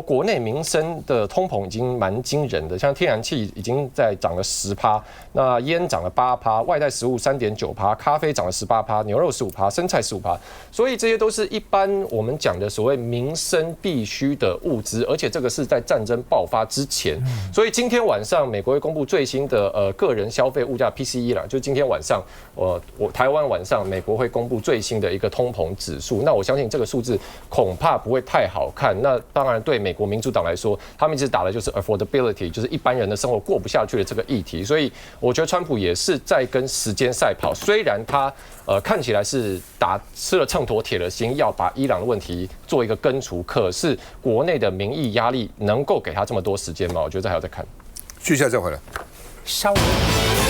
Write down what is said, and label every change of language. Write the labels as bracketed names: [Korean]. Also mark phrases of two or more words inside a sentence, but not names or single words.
[Chinese] 國內民生的通膨已經蠻驚人的，像天然氣已經在漲了10%，那菸漲了8%，外帶食物3.9%，咖啡漲了18%，牛肉15%，生菜15%，所以這些都是一般我們講的所謂民生必須的物資，而且這個是在戰爭爆發之前，所以今天晚上美國會公布最新的個人消費物價 PCE 啦，就今天晚上台灣晚上美國會公布最新的一個通膨指數，那我相信這個數字恐怕不會太好看。那當然對美國民主黨來說，他們一直打的就是 affordability， 就是一般人的生活過不下去的這個議題，所以我覺得川普也是在跟時間賽跑，雖然他看起來是吃了秤砣鐵了心，要把伊朗的問題做一個根除，可是國內的民意壓力能夠給他這麼多時間嗎？我覺得這還要再看。續下再回來。稍微。